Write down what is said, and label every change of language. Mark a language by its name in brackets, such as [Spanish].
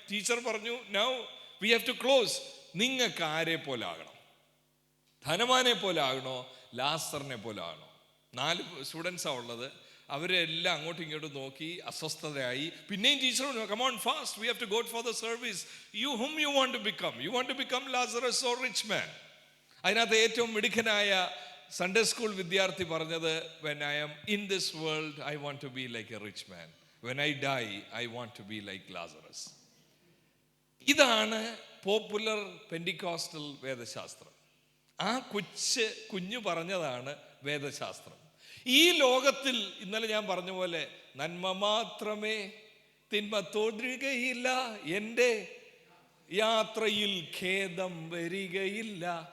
[Malayalam] Teacher പറഞ്ഞു, [English] Now we have to close. [Malayalam] നിങ്ങൾക്ക് ആരെ പോലെ ആകണം? ധനവാനെ പോലെ ആകണോ, ലാസറിനെ പോലെ ആകണോ? 4 സ്റ്റുഡൻസാണ് ഉള്ളത്. അവരെല്ലാം അങ്ങോട്ടും ഇങ്ങോട്ടും നോക്കി അസ്വസ്ഥതയായി. പിന്നെയും ടീച്ചർ പറഞ്ഞു, [English] Come on fast, we have to go for the service. whom you want to become? You want to become Lazarus or rich man? [Malayalam] അതിനകത്ത് ഏറ്റവും മിടുക്കനായ സൺഡേ സ്കൂൾ വിദ്യാർത്ഥി പറഞ്ഞത്, [English] when I am in this world, I want to be like a rich man. When I die, I want to be like Lazarus. [Malayalam] ഇതാണ് popular Pentecostal വേദശാസ്ത്രം. ആ കുഞ്ഞു പറഞ്ഞതാണ് വേദശാസ്ത്രം. ഈ ലോകത്തിൽ ഇന്നലെ ഞാൻ പറഞ്ഞ പോലെ നന്മ മാത്രമേ, തിന്മ തൊടുകയില്ല, എൻ്റെ യാത്രയിൽ ഖേദം വരികയില്ല.